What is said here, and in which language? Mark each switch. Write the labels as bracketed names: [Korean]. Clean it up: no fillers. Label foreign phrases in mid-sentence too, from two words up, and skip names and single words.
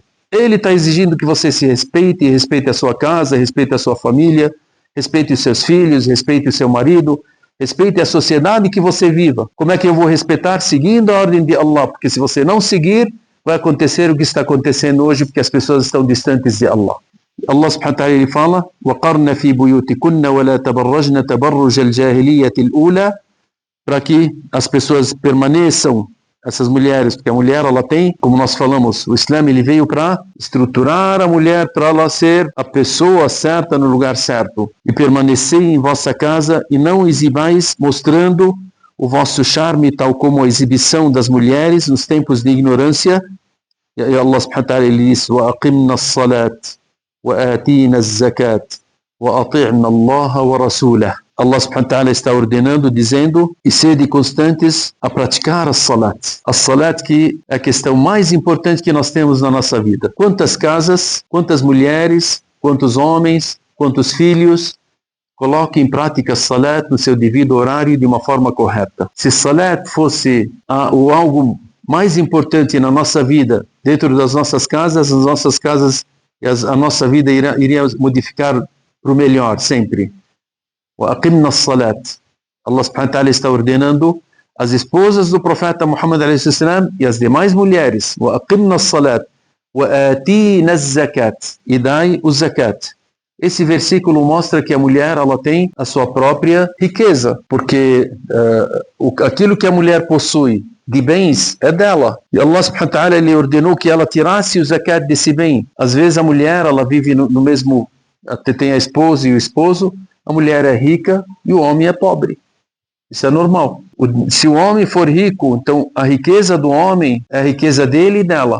[Portuguese] Ele está exigindo que você se respeite, respeite a sua casa, respeite a sua família, respeite os seus filhos, respeite o seu marido, respeite a sociedade que você viva. Como é que eu vou respeitar? Seguindo a ordem de Allah, porque se você não seguir, vai acontecer o que está acontecendo hoje, porque as pessoas estão distantes de Allah. [Arabic] الله سبحانه وتعالى [Portuguese] ele fala: [Arabic] وَقَرْنَ فِي بُيُوتِكُنَّ وَلَا تَبَرَّجْنَ تَبَرُّجَ الْجَاهِلِيَّةِ الْأُولَى, [Portuguese] para que as pessoas permaneçam, essas mulheres, porque a mulher, ela tem, como nós falamos, o Islã ele veio para estruturar a mulher, para ela ser a pessoa certa no lugar certo, e permanecer em vossa casa e não exibais mostrando o vosso charme, tal como a exibição das mulheres nos tempos de ignorância. E [Arabic] الله سبحانه وتعالى [Portuguese] ele diz: [Arabic] وَأَقِمْنَا الصَّلَاةِ وَآتِينَا الزَّكَاةِ وَأَطِعْنَا اللَّهَ وَرَسُولَهُ. الله سبحانه وتعالى [Portuguese] está ordenando, dizendo, e sede constantes a praticar as salat. A salat que é a questão mais importante que nós temos na nossa vida. Quantas casas, quantas mulheres, quantos homens, quantos filhos coloquem em prática a salat no seu devido horário de uma forma correta. Se salat fosse algo mais importante na nossa vida, dentro das nossas casas, a nossa vida iria modificar para o melhor sempre. [Arabic] وَأَقِمْنَا الصَّلَاةِ. الله سبحانه وتعالى [Portuguese] está ordenando as esposas do profeta Muhammad [Arabic] عليه السلام [Portuguese] e as demais mulheres. [Arabic] وَأَقِمْنَا الصَّلَاةِ وَآتِينَا الزَّكَاةِ. [Portuguese] E dai o zakat. Esse versículo mostra que a mulher ela tem a sua própria riqueza, porque aquilo que a mulher possui de bens é dela. E [Arabic] الله سبحانه وتعالى [Portuguese] ele ordenou que ela tirasse o zakat desse bem. Às vezes a mulher ela vive no mesmo, tem a esposa e o esposo, a mulher é rica e o homem é pobre. Isso é normal. Se o homem for rico, então a riqueza do homem é a riqueza dele e dela.